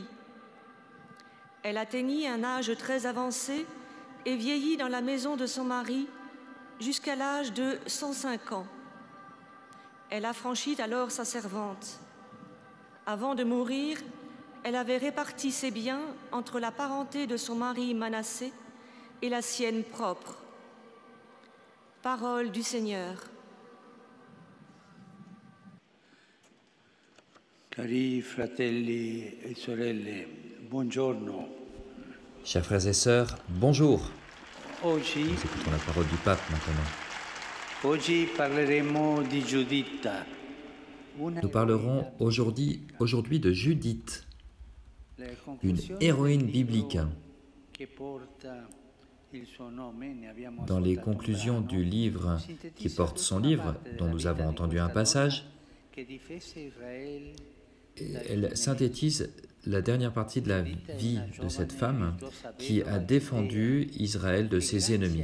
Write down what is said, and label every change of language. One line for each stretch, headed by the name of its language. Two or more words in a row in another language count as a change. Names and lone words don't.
French: Elle atteignit un âge très avancé et vieillit dans la maison de son mari jusqu'à l'âge de 105 ans. Elle affranchit alors sa servante. Avant de mourir, elle avait réparti ses biens entre la parenté de son mari Manassé et la sienne propre. Parole du Seigneur.
Italian: Cari fratelli e sorelle, buongiorno.
French: Chers frères et sœurs, bonjour.
Italian: Oggi,
French: Nous écoutons la parole du pape maintenant.
Italian: oggi parleremo di Giuditta.
French: Nous parlerons aujourd'hui de Judith, une héroïne biblique. Dans les conclusions du livre qui porte son livre, dont nous avons entendu un passage, elle synthétise la dernière partie de la vie de cette femme qui a défendu Israël de ses ennemis.